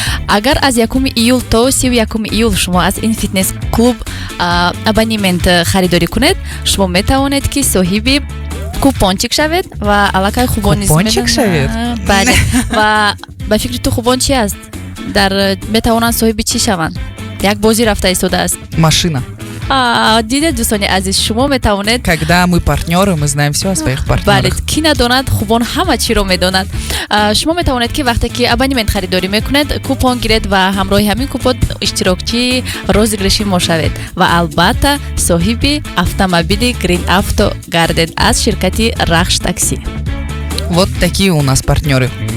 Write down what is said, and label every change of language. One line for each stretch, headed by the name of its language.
Tajik: агар аз 1 июл то 31 июл шумо аз ин фитнес клуб абонемент харидорӣ кунед, шумо метавонед ки соҳиби купончик шавед ва аллакай хубониз купончик шавед? бале. ва ба фикри ту хубон чи аст? дар метавонанд соҳиби чӣ шаванд? як бозӣ рафта истодааст.
Russian: Машина.
Tajik: Дидед, дӯстони азиз, шумо метавонед,
Russian: когда мы партнеры, мы знаем все о своих партнерах.
Tajik: бале, ки надонад хубон ҳама чиро медонад. шумо метавонед ки вақте ки абонемент харидорӣ мекунед, купон гиред ва ҳамроҳи ҳамин купон иштирокчии розыгриши мо шавед ва албатта соҳиби автомобили Green Auto гардед аз ширкати Рахш такси.
Russian: Вот такие у нас партнеры.